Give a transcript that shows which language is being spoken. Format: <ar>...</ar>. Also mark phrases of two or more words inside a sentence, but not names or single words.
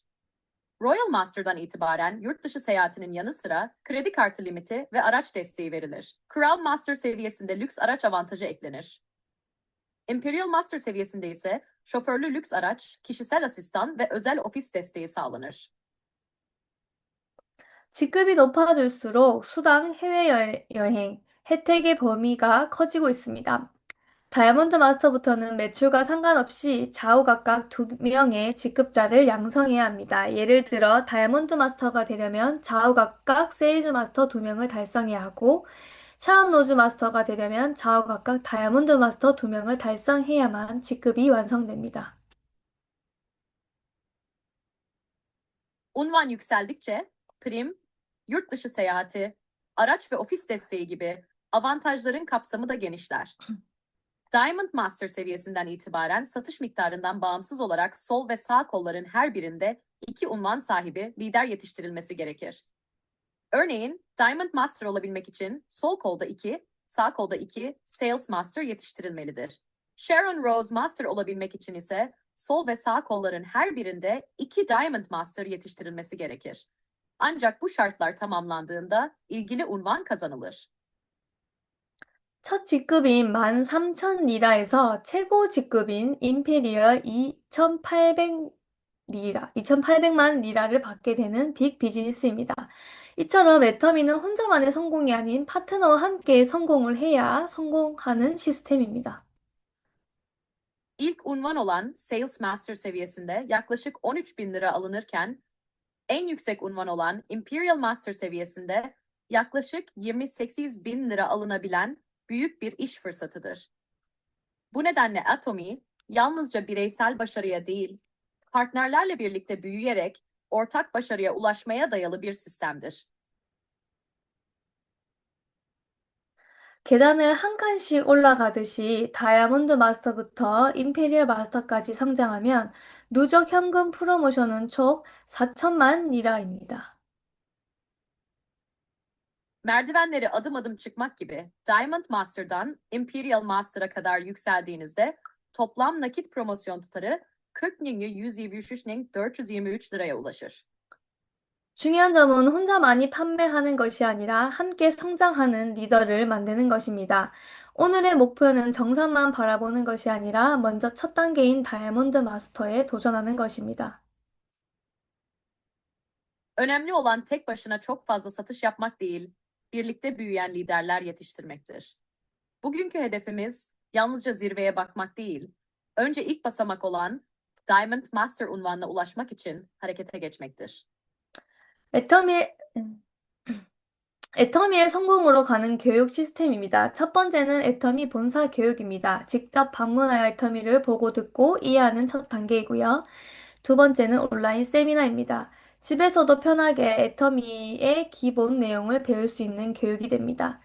<tr>Royal Master'dan itibaren yurt dışı seyahatinin yanı sıra kredi kartı limiti ve araç desteği verilir. Crown Master seviyesinde lüks araç avantajı eklenir. Imperial Master seviyesinde ise şoförlü lüks araç, kişisel asistan ve özel ofis desteği sağlanır.</tr> <ko>직급이 높아질수록 수당, 해외여행, 혜택의 범위가 커지고 있습니다. 다이아몬드 마스터부터는 매출과 상관없이 좌우 각각 2명의 직급자를 양성해야 합니다. 예를 들어 다이아몬드 마스터가 되려면 좌우 각각 세일즈 마스터 2명을 달성해야 하고, 샤론 로즈 마스터가 되려면 좌우 각각 다이아몬드 마스터 2명을 달성해야만 직급이 완성됩니다.</ko> <tr>Unvan yükseldikçe prim, yurt dışı seyahati, araç ve ofis desteği gibi avantajların kapsamı da genişler. Diamond Master seviyesinden itibaren satış miktarından bağımsız olarak sol ve sağ kolların her birinde 2 unvan sahibi lider yetiştirilmesi gerekir. Örneğin Diamond Master olabilmek için sol kolda 2, sağ kolda 2 Sales Master yetiştirilmelidir. Sharon Rose Master olabilmek için ise sol ve sağ kolların her birinde 2 Diamond Master yetiştirilmesi gerekir. Ancak bu şartlar tamamlandığında ilgili unvan kazanılır.</tr> <ko>첫 직급인 13,000리라에서 최고 직급인 임페리얼 2,800만 리라를 받게 되는 빅 비즈니스입니다. 이처럼 애터미는 혼자만의 성공이 아닌 파트너와 함께 성공을 해야 성공하는 시스템입니다.</ko> <tr>İlk unvan olan Sales Master seviyesinde yaklaşık 13 bin lira alınırken en yüksek unvan olan Imperial Master seviyesinde yaklaşık 28 bin lira alınabilen büyük bir iş fırsatıdır. Bu nedenle Atomy yalnızca bireysel başarıya değil, partnerlerle birlikte büyüyerek ortak başarıya ulaşmaya dayalı bir sistemdir.</tr> <ko>계단을 한 칸씩 올라가듯이 다이아몬드 마스터부터 임페리얼 마스터까지 성장하면 누적 현금 프로모션은 총 4천만 리라입니다.</ko> <tr>Merdivenleri adım adım çıkmak gibi Diamond Master'dan Imperial Master'a kadar yükseldiğinizde toplam nakit promosyon tutarı 40.123.423 liraya ulaşır.</tr> <ko>중요한 점은 혼자 많이 판매하는 것이 아니라 함께 성장하는 리더를 만드는 것입니다. 오늘의 목표는 정상만 바라보는 것이 아니라 먼저 첫 단계인 다이아몬드 마스터에 도전하는 것입니다.</ko> <tr>Önemli olan tek başına çok fazla satış yapmak değil, birlikte büyüyen liderler yetiştirmektir. Bugünkü hedefimiz yalnızca zirveye bakmak değil, önce ilk basamak olan Diamond Master unvanına ulaşmak için harekete geçmektir.</tr> <ko>애터미의, 애터미의 성공으로 가는 교육 시스템입니다. 첫 번째는 애터미 본사 교육입니다. 직접 방문하여 애터미를 보고 듣고 이해하는 첫 단계이고요. 두 번째는 온라인 세미나입니다. 집에서도 편하게 애터미의 기본 내용을 배울 수 있는 교육이 됩니다.</ko>